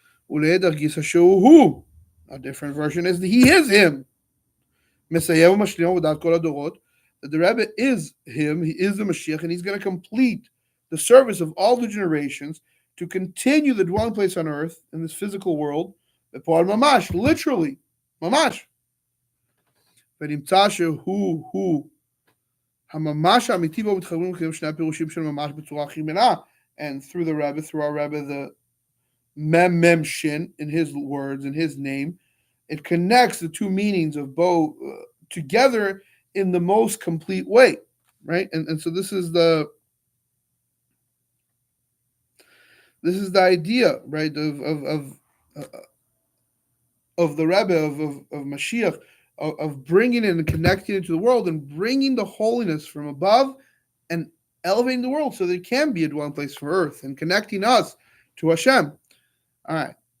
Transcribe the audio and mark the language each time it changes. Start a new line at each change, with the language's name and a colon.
English: A different version is that he is him. That the Rebbe is him, he is the Mashiach, and he's going to complete the service of all the generations to continue the dwelling place on earth in this physical world. Literally, mamash.
Hebrew: ונמצא שהוא הממש האמיתי בו מתחברים לכם שני הפירושים של ממש בצורה הכי מלאה.
English: And through our Rebbe, the mem shin in his words, in his name, it connects the two meanings of both together in the most complete way, right? And so this is the idea, right, of the Rebbe, of Mashiach, of bringing it and connecting it to the world and bringing the holiness from above and elevating the world so that it can be a dwelling place for earth and connecting us to Hashem. All right.